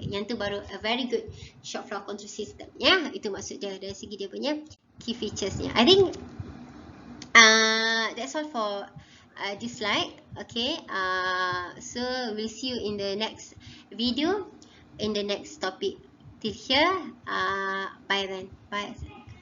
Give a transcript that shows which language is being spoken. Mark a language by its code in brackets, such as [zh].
[ms] Yang tu baru [en] a very good shop floor control system. [ms] Ya, itu maksud dia dari segi dia punya key features nya. [en] I think that's all for this slide. Okay, so we'll see you in the next video, in the next topic. Till here, bye then. Bye.